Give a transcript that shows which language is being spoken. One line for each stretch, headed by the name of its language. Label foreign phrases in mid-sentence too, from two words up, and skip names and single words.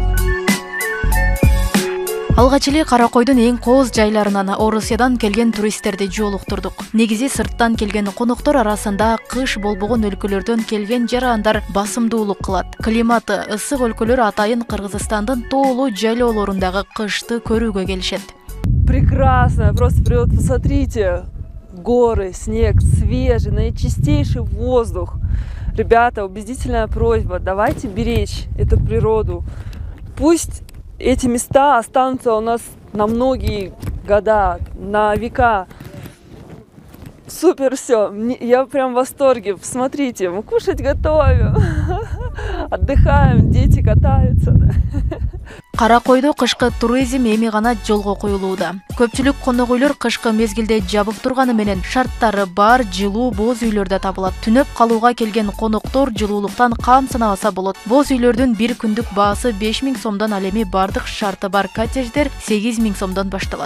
Kyrgyz: Алгач эле Каракойдун эң кооз жайларынан Орусиядан келген туристтерди жолуктурдук. Негизи сырттан келген коноктор арасында кыш болбогон өлкөлөрдөн келген жарандар басымдуулук кылат. Климаты ысык өлкөлөр атайын Кыргызстандын тоолуу жайлоолорундагы кышты көрүүгө келишет.
Russian: Прекрасно, просто природа, посмотрите, горы, снег, свежий, наичистейший воздух. Ребята, убедительная просьба, давайте беречь эту природу. Пусть эти места останутся у нас на многие года, на века. Супер все, я прям в восторге. Посмотрите, мы кушать готовим, отдыхаем, дети катаются.
Kyrgyz: Каракойдо кышкы туризм эми гана жолго коюлууда. Көпчүлүк конок үйлөр кышкы мезгилде жабык турганы менен шарттары бар жылуу боз үйлөрдө табылат. Түнөп калууга келген коноктор жылуулуктан кам санабаса болот. Боз үйлөрдүн бир күндүк баасы 5000 сомдон, ал эми бардык шарты бар коттедждер 8000 сомдон башталат.